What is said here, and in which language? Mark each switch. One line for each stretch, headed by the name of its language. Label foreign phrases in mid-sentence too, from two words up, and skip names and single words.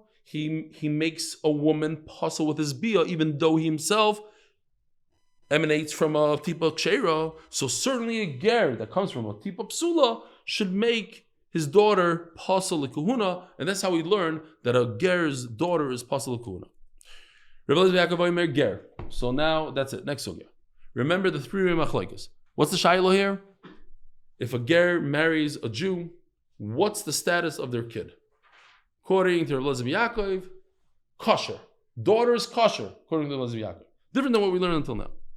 English: He makes a woman puzzle with his bia, even though he himself emanates from a
Hebrew: טיפה כשרה,
English: so certainly a ger that comes from a
Hebrew: טיפה פסולה
English: should make his daughter
Hebrew: פסול לכהונה,
English: and that's how we learn that a ger's daughter is
Hebrew: פסול לכהונה.
English: Ger. So now that's it. Next sugya. Remember the three machlokes. What's the shaylo here? If a ger marries a Jew, what's the status of their kid? According to Rabbi Yaakov, kosher. Daughter is kosher, according to Rabbi Yaakov. Different than what we learned until now.